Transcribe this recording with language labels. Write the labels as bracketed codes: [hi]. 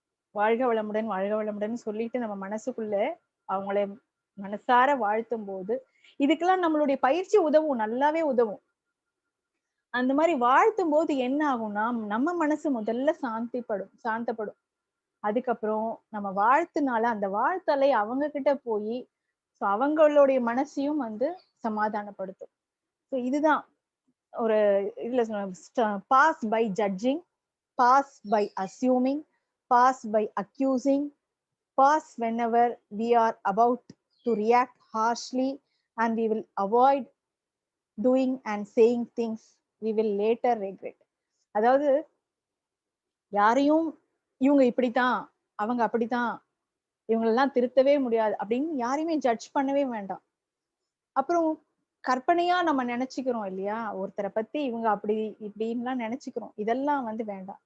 [ta] வாழ்க வளமுடன், வாழ்க வளமுடன் சொல்லிட்டு நம்ம மனசுக்குள்ள அவங்கள மனசார வாழ்த்தும் போது, இதுக்கெல்லாம் நம்மளுடைய பயிற்சி உதவும், நல்லாவே உதவும். அந்த மாதிரி வாழ்த்தும் போது என்ன ஆகும்னா, நம்ம மனசு முதல்ல சாந்தப்படும். அதுக்கப்புறம் நம்ம வாழ்த்துனால அந்த வாழ்த்தலை அவங்க கிட்ட போய் அவங்களுடைய மனசையும் வந்து சமாதானப்படுத்தும். [en] so [ta] இதுதான் ஒரு இதுல [en] Pass by judging, pass by assuming, pass by accusing, pass whenever we are about to react harshly, and we will avoid doing and saying things we will later regret. [ta] அதாவது யாரையும் இவங்க இப்படித்தான், அவங்க அப்படித்தான், இவங்களெல்லாம் திருத்தவே முடியாது அப்படின்னு யாரையுமே ஜட்ஜ் பண்ணவே வேண்டாம். அப்புறம் கற்பனையா நம்ம நினைச்சுக்கிறோம் இல்லையா, ஒருத்தரை பத்தி இவங்க அப்படி இப்படின்லாம் நினைச்சுக்கிறோம். இதெல்லாம் வந்து வேண்டாம்.